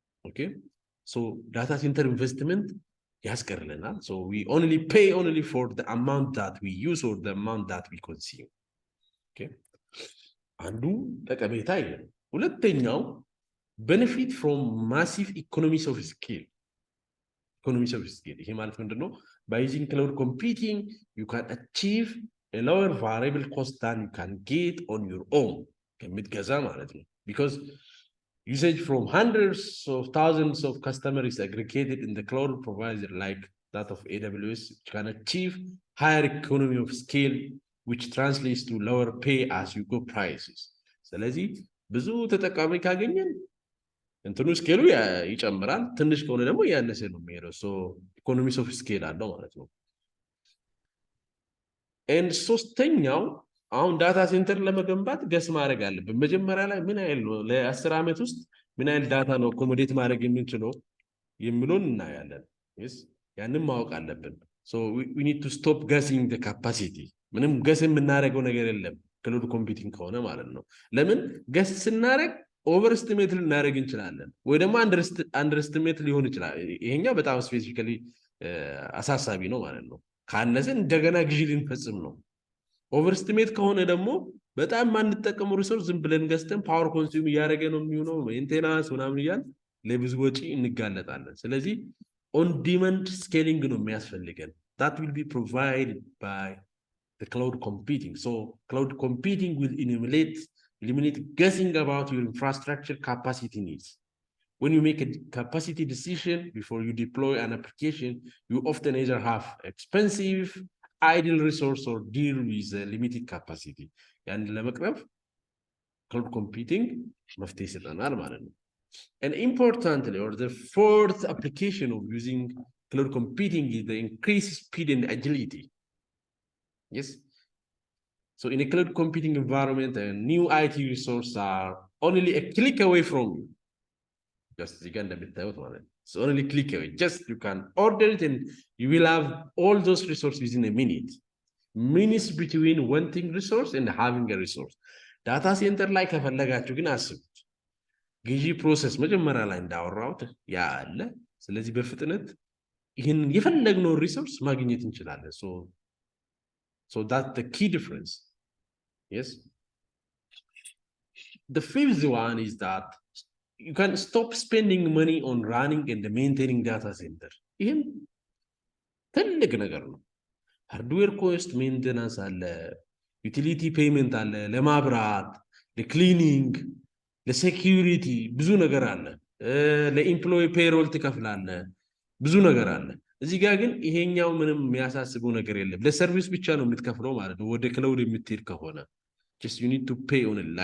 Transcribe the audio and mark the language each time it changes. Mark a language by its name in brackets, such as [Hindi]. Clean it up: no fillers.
[English] ኦኬ ሶ ዳታ ሴንተር ኢንቨስትመንት [Amharic] ያስቀርልናል። [English] ሶ we only pay only for the amount that we use or the amount that we consume. [Amharic] ኦኬ አንዱ ጠቀሜታ ይሄ ነው። ሁለተኛው [English] benefit from massive economies of scale. [Amharic] Economies of scale ይሄ ማለት ምንድነው? [English] By using cloud computing you can achieve a lower variable cost than you can get on your own. [Amharic] ከምትገዛ ማለት ነው. [English] Because usage from hundreds of thousands of customers is aggregated in the cloud provider like that of AWS, which can achieve higher economy of scale, which translates to lower pay as you go prices. [Amharic] ስለዚህ ብዙ ተጠቃሚ ካገኘን እንትኑ ስኬሉ ይጨምራል፣ ትንሽ ከሆነ ደግሞ ያነሰ ነው የሚሄደው። ሶ ኢኮኖሚስ ኦፍ ስኬል አለው ማለት ነው። ኤንድ ሶስተኛው አሁን ዳታ ሴንተር ለመገንባት ገስ ማድረግ አለብን። መጀመሪያ ላይ ምን ያህል ነው ለ10 ዓመት ውስጥ ምን ያህል ዳታ ነው ኮሞዴት ማድረግ የምንችለው የሚሉን እናያለን። yes ያንን ማወቅ አለብን። [English] so we need to stop guessing the capacity። [Amharic] ምንም ገስ የምናደርገው ነገር የለም ክላውድ ኮምፒውቲንግ ከሆነ ማለት ነው። ለምን ገስ ስናደርግ ኦቨርስቲሜት ልናደርግ እንችላለን ወይ ደግሞ አንደርስቲሜት ሊሆን ይችላል። ይሄኛው በጣም ስፔሲፊካሊ አሳሳቢ ነው ማለት ነው። ካነሰን እንደገና ግዢ ልንፈጽም ነው። ኦቨርስቲሜት ከሆነ ደግሞ በጣም ማንጠቀመው ሪሶርስ ዝም ብለን ገዝተን ፓወር ኮንሱም እያደረገ ነው የሚሆነው፣ ሜንቴናንስ ምናምን እያል ለብዙ ወጪ እንጋለጣለን። ስለዚህ ኦን ዲማንድ ስኬሊንግ ነው የሚያስፈልገን። [English] that will be provided by the cloud computing. So cloud computing will eliminate guessing about your infrastructure capacity needs. When you make a capacity decision before you deploy an application, you often either have expensive idle resource or deal with a limited capacity. And [Amharic] ለመቅረብ [English] cloud computing መፍትሄ ይሰጠናል ማለት ነው። And importantly, or the fourth application of using cloud computing is the increased speed and agility. Yes. So in a cloud computing environment, a new IT resources are only a click away from you. Just again, so only click away. Just you can order it and you will have all those resources within a minute. Minutes between wanting resource and having a resource. Data center like [Amharic] ከፈለጋችሁ ግን አስቡት ግዢ ፕሮሰስ መጀመሪያ ላይ እንዳወራሁት ያ አለ። ስለዚህ በፍጥነት ይህን የፈለግነውን ሪሶርስ ማግኘት እንችላለን። [English] so that's the key difference. Yes. The fifth one is that you can stop spending money on running and maintaining data center. [Amharic] ይህም ትልቅ ነገር ነው። ሃርድዌር ኮስት ሜንቴናንስ አለ፣ ዩቲሊቲ ፔይመንት አለ፣ ለማብራት፣ ለክሊኒንግ፣ ለሴኪዩሪቲ ብዙ ነገር አለ። ለኢምፕሎይ ፔሮል ትከፍላለ፣ ብዙ ነገር አለ። እዚህ ጋር ግን ይሄኛው ምንም የሚያሳስበው ነገር የለም። ለሰርቪስ ብቻ ነው የምትከፍለው ማለት ነው። ወደ ክላውድ የምትሄድ ከሆነ [English] just you need to pay on it.